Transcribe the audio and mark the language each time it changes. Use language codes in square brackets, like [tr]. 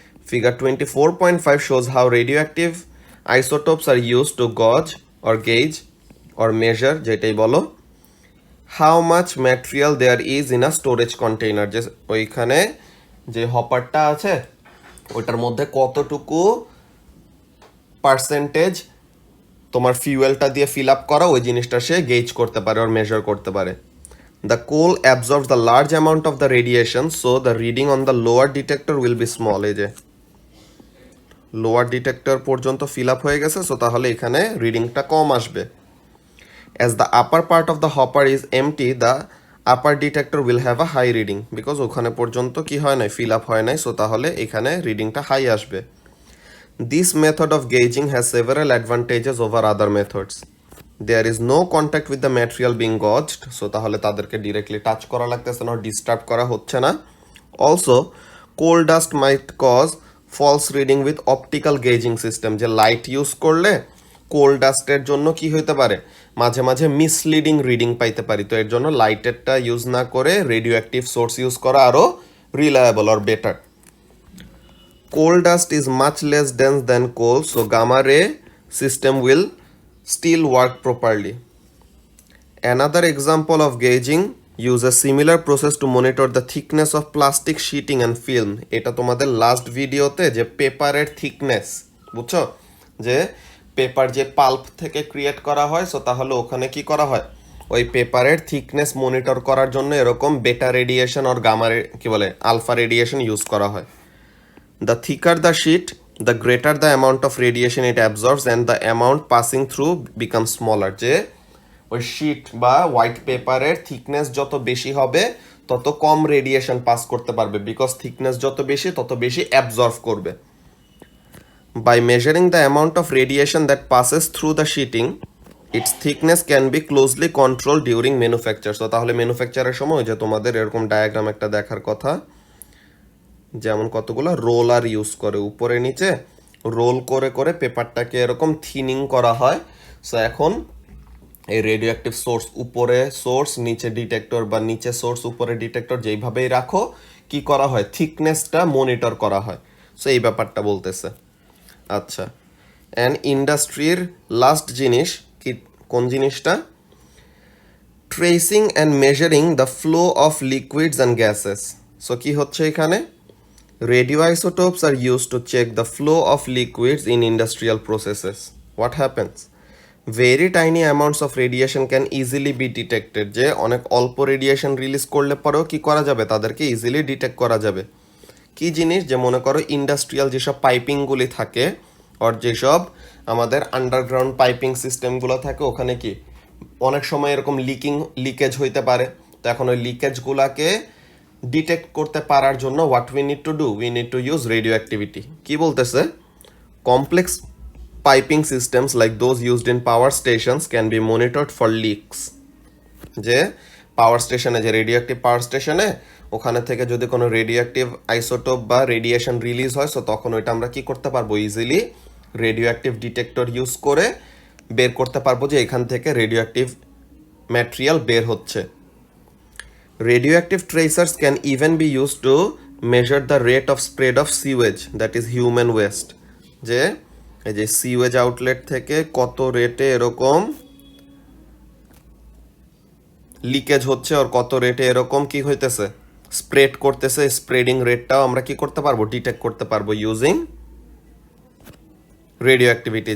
[en] Figure 24.5 shows how radioactive isotopes are used to gauge or measure, [bn] যেটাই বলো, [en] how much material there is in a storage container, [bn] যে ওইখানে যে হপারটা আছে ওইটার মধ্যে কতটুকু পার্সেন্টেজ তোমার ফিউয়েলটা দিয়ে ফিল আপ করা, ওই জিনিসটা সে গেজ করতে পারে আর মেজার করতে পারে। [en] The coal absorbs the large amount of the radiation, so the reading on the lower detector will be small. [bn] এই যে লোয়ার ডিটেক্টর পর্যন্ত ফিল আপ হয়ে গেছে, সো তাহলে এখানে রিডিংটা কম আসবে। [en] as the upper part of the hopper is empty, the upper detector will have a high reading, because [bn] ওখানে পর্যন্ত কি হয় নাই, [en] Fill up হয় নাই। [bn] সো তাহলে এখানে রিডিংটা হাই আসবে। [en] This method of gauging has several advantages over other methods. There is no contact with the material being gauged, [bn] so তাহলে তাদেরকে ডিরেক্টলি টাচ করা লাগতেছে না, ডিস্টার্ব করা হচ্ছে না। [en] also coal dust might cause false reading with optical gauging system, [bn] যে light use করলে কোল ডাস্টের জন্য কি হইতে পারে, মাঝে মাঝে মিসলিডিং রিডিং পাইতে পারি। তো এর জন্য লাইটেরটা ইউজ না করে রেডিও অ্যাক্টিভ সোর্স ইউজ করা আরও reliable or better. [en] Coal dust is much less dense than coal, so gamma ray system will still work properly. Another example of gauging use a similar process to monitor the thickness of plastic sheeting and film. [bn] এটা তোমাদের last ভিডিওতে যে পেপারের thickness, বুঝছো, যে paper যে pulp থেকে ক্রিয়েট করা হয়, সো তাহলে ওখানে কি করা হয়, ওই পেপারের থিকনেস মনিটর করার জন্য এরকম বেটা রেডিয়েশন আর গামা কি বলে আলফা রেডিয়েশন ইউজ করা হয়। [en] The thicker the sheet, the greater the amount of radiation it absorbs and the amount passing through becomes smaller. [bn] যে ওই শিট বা হোয়াইট পেপারের থিকনেস যত বেশি হবে তত কম রেডিয়েশন পাস করতে পারবে, বিকজ থিকনেস যত বেশি তত বেশি অ্যাবজর্ভ করবে। [en] By measuring the amount of radiation that passes through the sheeting, its thickness can be closely controlled during manufacture. [bn] So তাহলে ম্যানুফ্যাকচারের সময় যে তোমাদের এরকম ডায়াগ্রাম একটা দেখার কথা, যেমন কতগুলো রোলার ইউজ করে উপরে নিচে রোল করে করে পেপারটাকে এরকম থিনিং করা হয়। সো এখন এই রেডিও অ্যাক্টিভ সোর্স উপরে সোর্স নিচে ডিটেক্টর, বা নিচে সোর্স উপরে ডিটেক্টর, যেইভাবেই রাখো কি করা হয়, থিকনেসটা মনিটর করা হয়। সো এই ব্যাপারটা বলতেছে। আচ্ছা, অ্যান্ড ইন্ডাস্ট্রির লাস্ট জিনিস কি, কোন জিনিসটা, [en] Tracing and measuring the flow of liquids and gases. [bn] So কি হচ্ছে এখানে, [en] radioisotopes are used to check the flow of liquids in industrial processes. What happens? Very tiny amounts of radiation can easily be detected, [bn] যে অনেক অল্প radiation release করলে পরেও কি করা যাবে, তাদেরকে ইজিলি ডিটেক্ট করা যাবে। কি জিনিস, যে মনে করো ইন্ডাস্ট্রিয়াল যেসব পাইপিংগুলি থাকে, আর যেসব আমাদের আন্ডারগ্রাউন্ড পাইপিং সিস্টেমগুলো থাকে, ওখানে কি অনেক সময় এরকম লিকেজ হইতে পারে। তো এখন ওই লিকেজগুলোকে ডিটেক্ট করতে পারার জন্য [en] What we need to do, we need to use radioactivity. [bn] কি বলতেছে, [en] Complex piping systems like those used in power stations can be monitored for leaks. [bn] যে পাওয়ার স্টেশনে, যে রেডিও অ্যাক্টিভ পাওয়ার স্টেশনে, ওখানে থেকে যদি কোনো রেডিও অ্যাক্টিভ আইসোটোপ বা রেডিয়েশন রিলিজ হয়, সো তখন ওইটা আমরা কি করতে পারবো, easily radio active detector use করে বের করতে পারবো যে এখান থেকে রেডিও অ্যাক্টিভ ম্যাটেরিয়াল বের হচ্ছে। [en] Radioactive tracers can even be used to measure the rate of spread of sewage, that is human waste. [bn] যে এই যে সিওয়েজ আউটলেট থেকে কত রেটে এরকম লিকেজ হচ্ছে আর কত রেটে এরকম কি হইতেছে স্প্রেড করতেছে, স্প্রেডিং রেটটাও আমরা কি করতে পারবো, ডিটেক্ট করতে পারবো ইউজিং রেডিও অ্যাক্টিভিটি।